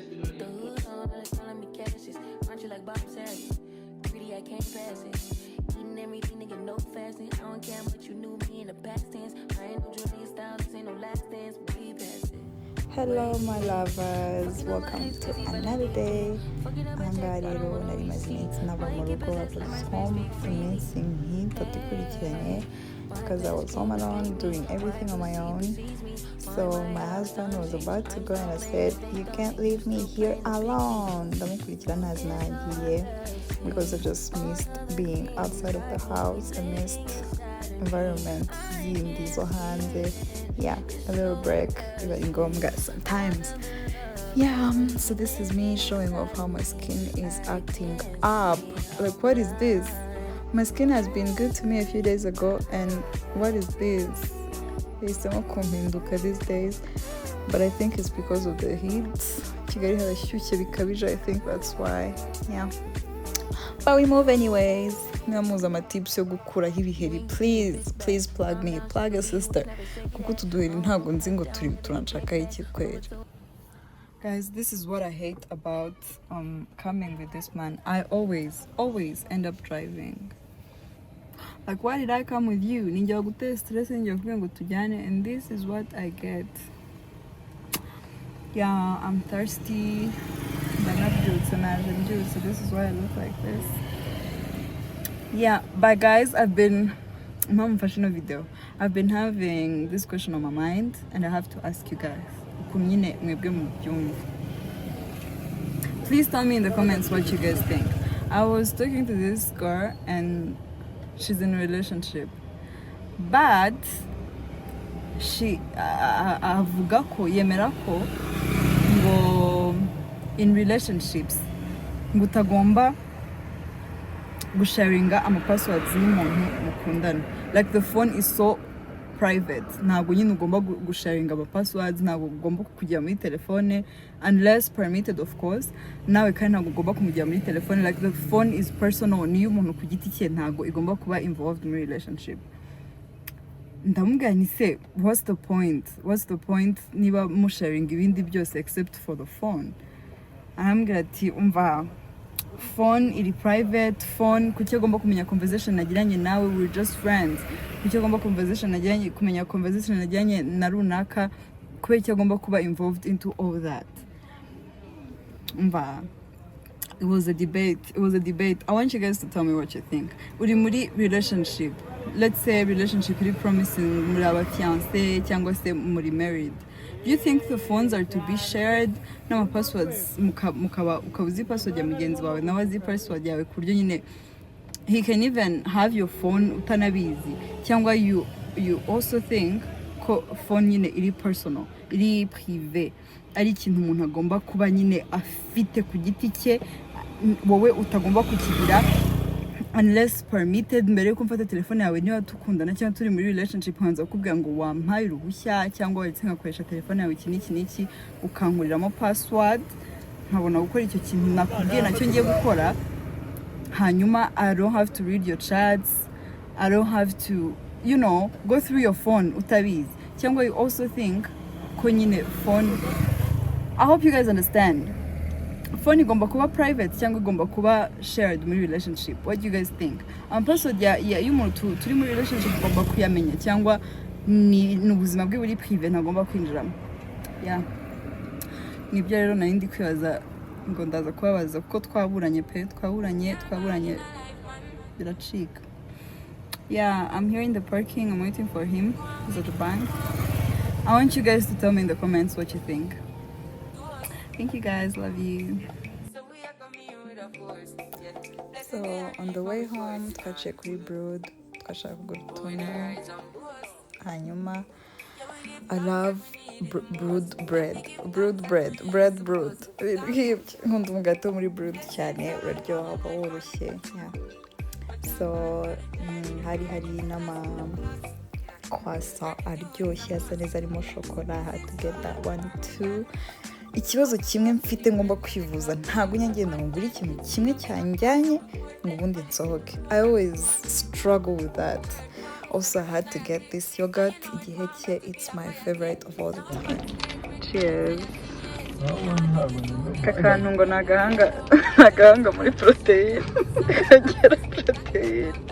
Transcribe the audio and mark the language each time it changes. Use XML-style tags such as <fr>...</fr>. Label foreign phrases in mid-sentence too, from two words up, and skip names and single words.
<en>With the hood on, like calling me Cassius. Aren't you like Bob Saget? Greedy, I can't pass it. Eating everything, nigga, no fasting. I don't care what you knew me in the past tense. I ain't no Julia Styles, this ain't no last dance. Way past it. Hello my lovers, welcome to another day.</en> <rw>Ahangaha rero nari maze iminsi nava mu rugo.</rw> <en>I was home</en> <rw>iminsi nk'itatu ikurikiranye</rw> <en>because I was home alone doing everything on my own. So my husband was about to go and I said, you can't leave me here alone.</en> <rw>Ndamukurikira ntazi nagiye</rw> <en>because I just missed being outside of the house. I missed environment</en> <rw>zindi zo hanze.</rw> <en>Yeah, a little break</en> <rw>biba ngombwa</rw> <en>sometimes. Yeah, so this is me showing off how my skin is acting up. Like, what is this? My skin has been good to me a few days ago, and what is this? It's so kumpinduka these days. but I think it's because of the heat.</en> <rw>Kigali harashyushye bikabije.</rw> <en>I think that's why. Yeah. But we move anyways.</en> <rw>Nyamuza amatips yo gukuraho ibiheri.</rw> <en>Please plug me. Plug a sister.</en> <rw>Kuko tuduheri ntabwo nzi ngo turanshakaho iki kwera.</rw> <en>Guys, this is what I hate about coming with this man. I always end up driving. Like, why did I come with you?</en> <rw>Ninja gute stress ninja kuvuga tujyane,</rw> <en>and this is what I get. Yeah, I'm thirsty. So this is why I look like this. Yeah, but guys, I've been having this question on my mind, and I have to ask you guys. Please tell me in the comments what you guys think. I was talking to this girl and she's in a relationship, but she</en> <rw>avuga ko yemera ko ngo</rw> <en>in relationships</en> <rw>ngo utagomba gusharinga amapasswords y'umuntu mukundana.</rw> <en>Like the phone is so private.</en> <rw>Ntabwo nyine ugomba gusharinga amapasswords, ntabwo ugomba kujya muri telefone</rw> <en>unless permitted, of course.</en> <rw>Nawe kandi ntabwo ugomba kumujya muri telefone.</rw> <en>Like the phone is personal,</en> <rw>niyo umuntu ku giti cye, ntabwo igomba kuba</rw> <en>involved in relationship.</en> <rw>Ndamubwira ni se,</rw> <en>what's the point</en> <rw>niba musharinga ibindi byose</rw> <en>except for the phone?</en> <rw>Arambwira ati umva, phone iri private. Phone kuki ugomba kumenya conversation nagiranye nawe,</rw> <en>we're just friends.</en> <rw>Kuki ugomba kumenya conversation nagiranye na runaka, kubera iki ugomba kuba</rw> <en>involved into all that? Umva, it was a debate. I want you guys to tell me what you think.</en> <rw>Uri muri relationship,</rw> <en>let's say relationship</en> <rw>iri promising, muri aba fiancé cyangwa se muri married.</rw> <en>Do you think the phones are to be shared?</en> <rw>Nama passwords ukaba uzi password ya mugenzi wawe nawe azi password yawe ku buryo nyine</rw> <en>he can even have your phone</en> <rw>utanabizi, cyangwa</rw> <en>you also think</en> <rw>ko phone nyine iri personal, iri privé, ari ikintu umuntu agomba kuba nyine afite ku giti cye, wowe utagomba kukigira</rw> <en>unless permitted.</en> <rw>Mbere yuko mfata telefone yawe niba tukundana cyangwa turi muri relationship, hanza kukubwira ngo wampaye uruhushya cyangwa wese nkakoresha telefone yawe iki n'iki ukankuriramo password, nkabona gukora icyo kintu nakubwiye nacyo ngiye gukora.</rw> <en>Hanyuma I don't have to read your chats, I don't have to, go through your phone utabizi. Cyangwa you also think</en> <rw>ko nyine</rw> <en>phone, I hope you guys understand,</en> <rw>phone igomba kuba private cyangwa igomba kuba shared muri relationship.</rw> <en>What do you guys think?</en> <rw>Password ya y'umuntu turi muri relationship igomba kuyamenya, cyangwa ni ubuzima bwe buri privé ntagomba kwinjiramo? Yeah, nibyo rero nari ndi kwibaza ngo ndaza kubabaza kuko twaburanye biracika.</rw> <en>Yeah, I'm here in the parking, I'm waiting for him. He's at the bank. I want you guys to tell me in the comments what you think. Thank you guys, love you. So on the way home</en> <rw>twaciye kuri Brood, twashaka kugura utuntu.</rw> <en>Hanyuma I love Brood bread.</en> <rw>Nkunda umugati wo muri Brood cyane, uraryoha, uba woroshye.</rw> <en>Yeah.</en> <rw>So hari n'ama croissant aryoshye asa neza arimo shokora.</rw> <en>I had to get that one too.</en> <rw>Ikibazo kimwe mfite ngomba kwivuza, ntabwo nyagenda ngura ikintu kimwe cyanjyanye ngo ubundi nsohoke.</rw> <en>I always struggle with that. Also I had to get this yogurt, igiheke, it's my favorite of all the time. Cheers.</en> <rw>Kakantu ngo nagahanga muri protein. Kagira protein.</rw>